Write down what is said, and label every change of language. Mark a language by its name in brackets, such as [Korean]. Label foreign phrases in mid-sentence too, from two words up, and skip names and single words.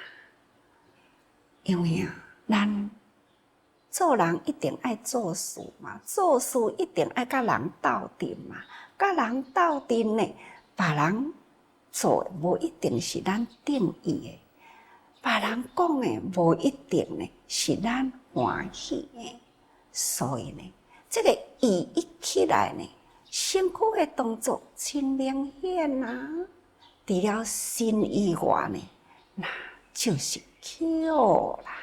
[Min Nan Chinese] 因为咱做人一定爱做事嘛，做事一定爱甲人斗阵嘛，甲人斗阵呢，别人做的无一定是咱定意的，别人讲的无一定呢是咱欢喜的，所以呢。这个意一起来呢，身躯的动作真明显啊！除了心以外呢，那就是口啦。